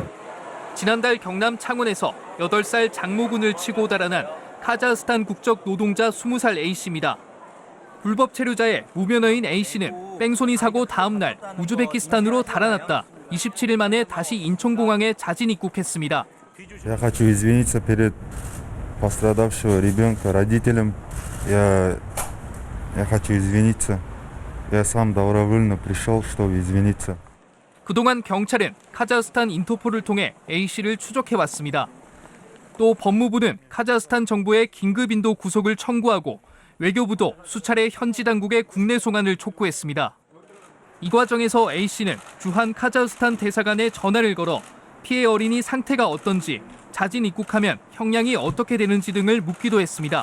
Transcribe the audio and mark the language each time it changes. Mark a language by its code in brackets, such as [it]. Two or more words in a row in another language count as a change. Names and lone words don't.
[ko] 지난달 경남 창원에서 8살 장모군을 치고 달아난 카자흐스탄 국적 노동자 20살 A씨입니다. 불법 체류자의 무면허인 A씨는 뺑소니 사고 다음 날 우즈베키스탄으로 달아났다 27일 만에 다시 인천공항에 자진 입국했습니다. [ru] Я хочу извиниться перед пострадавшего ребенка, родителям. Я хочу извиниться. Я сам добровольно пришел, чтобы извиниться. [ko] 그동안 경찰은 카자흐스탄 인터폴을 통해 A씨를 추적해왔습니다. 또 법무부는 카자흐스탄 정부의 긴급인도 구속을 청구하고 외교부도 수차례 현지 당국의 국내 송환을 촉구했습니다. 이 과정에서 A씨는 주한 카자흐스탄 대사관에 전화를 걸어 피해 어린이 상태가 어떤지, 자진 입국하면 형량이 어떻게 되는지 등을 묻기도 했습니다.